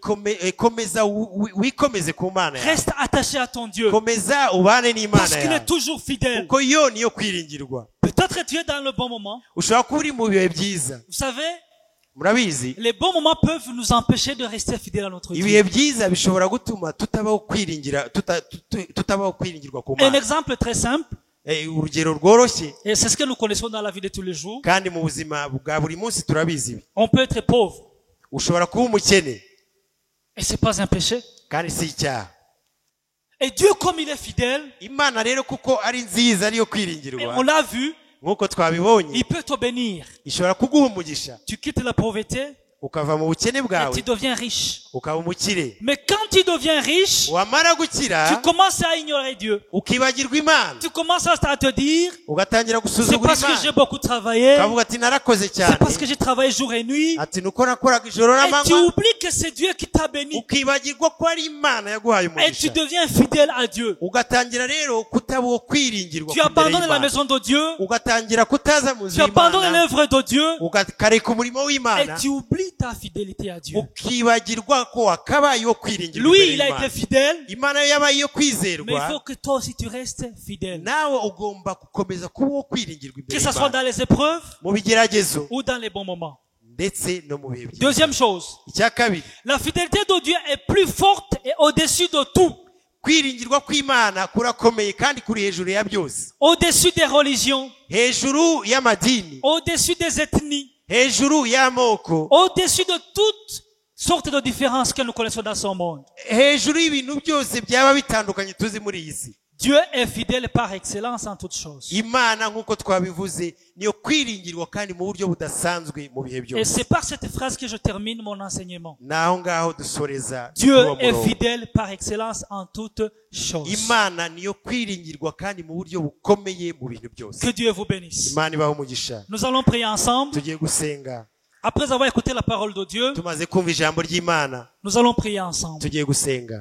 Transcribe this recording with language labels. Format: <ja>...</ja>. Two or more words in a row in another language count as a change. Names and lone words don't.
<rw>Komeza wikomeze ku Mana yawe.</rw> <fr>Reste attaché à ton Dieu.</fr> <rw>Komeza ubane n'Imana yawe.</rw> <fr>Parce qu'il est toujours fidèle.</fr> <rw>Kuko yo niyo kwiringirwa.</rw> <fr>Peut-être tu es dans le bon moment.</fr> <rw>Ushobora kuba uri mu bihe byiza.</rw> <fr>Vous savez,</fr> <rw>murabizi,</rw> <fr>les bons moments peuvent nous empêcher de rester fidèles à notre Dieu.</fr> <rw>ibihe byiza bishobora gutuma tutabaho kwiringirwa ku Mana.</rw> <fr>Un exemple très simple.</fr> <rw>Urugero rworoshye.</rw> <fr>Et c'est ce que nous connaissons dans la vie de tous les jours.</fr> <rw>Kandi mu buzima bwa buri munsi turabizi.</rw> <fr>On peut être pauvre.</fr> <rw>Ushobora kuba umukene.</rw> <fr>Et c'est pas un péché.</fr> <rw>Kandi si icyaha.</rw> <fr>Et Dieu comme il est fidèle.</fr> <rw>Imana rero kuko ari nziza ariyo kwiringirwa.</rw> <fr>On l'a vu.</fr> <rw>Nk'uko twabibonye.</rw> <fr>Il peut te bénir.</fr> <rw>Ishobora kuguha umugisha.</rw> <fr>Tu quittes la pauvreté.</fr> <rw>Ukava mu bukene bwawe.</rw> <fr>Et tu deviens riche.</fr> <rw>Ukaba umukire.</rw> <fr>Mais quand tu deviens riche,</fr> <rw>wamara gukira,</rw> <fr>tu commences à ignorer Dieu.</fr> <rw>Ukibagirwa Imana.</rw> <fr>Tu commences à te dire,</fr> <rw>ugatangira</rw> <fr>c'est</fr> <rw>gusuzugura</rw> <fr>parce</fr> <rw>Imana.</rw> <fr>que j'ai beaucoup travaillé.</fr> <rw>Ukavuga ati narakoze cyane.</rw> <fr>C'est parce que j'ai travaillé jour et nuit.</fr> <rw>Ati nuko nakoraga ijoro</rw> <fr>Et tu</fr> <rw>n'amanywa.</rw> <fr>oublies que c'est Dieu qui t'a béni.</fr> <rw>Ukibagirwa ko ari Imana yaguhaye</rw> <fr>Et tu</fr> <rw>umugisha.</rw> <fr>deviens fidèle à Dieu.</fr> <rw>Ugatangira rero kutabo kwiringirwa.</rw> <fr>Tu abandonnes la maison de Dieu.</fr> <rw>Ugatangira kutaza mu</rw> <fr>Tu abandonnes</fr> <rw>z'Imana.</rw> <fr>l'œuvre de Dieu.</fr> <rw>Ugakareka umurimo</rw> <fr>Et</fr> <rw>w'Imana.</rw> <fr>tu oublies ta fidélité à Dieu.</fr> <rw>Ukibagirwa ko wakabaye wo kwiringirwa.</rw> <fr>Lui, il a été fidèle.</fr> <rw>Imana yabaye yo</rw> <fr>Mais il</fr> <rw>kwizerwa.</rw> <fr>faut que toi aussi tu restes fidèle.</fr> <rw>Nawe ugomba gukomeza kuba wo kwiringirwa</rw> <fr>Que</fr> <rw>imbere</rw> <fr>ce soit</fr> <rw>y'Imana.</rw> <fr>dans les épreuves</fr> <rw>Mu bigeragezo</rw> <fr>ou dans les bons moments.</fr> <rw>ndetse no mu bihe byiza.</rw> <fr>Deuxième chose.</fr> <rw>Icya kabiri,</rw> <fr>La fidélité de Dieu est plus forte et au-dessus de tout.</fr> <rw>kwiringirwa kw'Imana kurakomeye kandi kuri hejuru ya byose,</rw> <fr>au-dessus des religions,</fr> <rw>hejuru y'amadini,</rw> <fr>au-dessus des ethnies,</fr> <rw>hejuru y'amoko,</rw> <fr>au-dessus de toutes sortes de différences que nous connaissons dans ce monde.</fr> <rw>hejuru y'ibintu byose byaba bitandukanye tuzi muri iyi si.</rw> <fr>Dieu est fidèle par excellence en toutes choses.</fr> <rw>Imana nk'uko twabivuze niyo kwiringirwa kandi mu buryo budasanzwe mu bihe</rw> <fr>Et</fr> <rw>byose.</rw> <fr>c'est par cette phrase que je termine mon enseignement.</fr> <rw>Naho ngaho dusoreza</rw> <fr>Dieu</fr> <rw>uwo</rw> <fr>est</fr> <rw>murongo.</rw> <fr>fidèle par excellence en toutes choses.</fr> <rw>Imana niyo kwiringirwa kandi mu buryo bukomeye mu bintu byose.</rw> <fr>Que Dieu vous bénisse.</fr> <rw>Imana ibahe umugisha.</rw> <fr>Nous allons prier ensemble.</fr> <rw>Tugiye gusenga.</rw> <fr>Après avoir écouté la parole de Dieu,</fr> <rw>Tumaze kumva ijambo ry'Imana,</rw> <fr>nous allons prier ensemble.</fr> <rw>tugiye gusenga.</rw>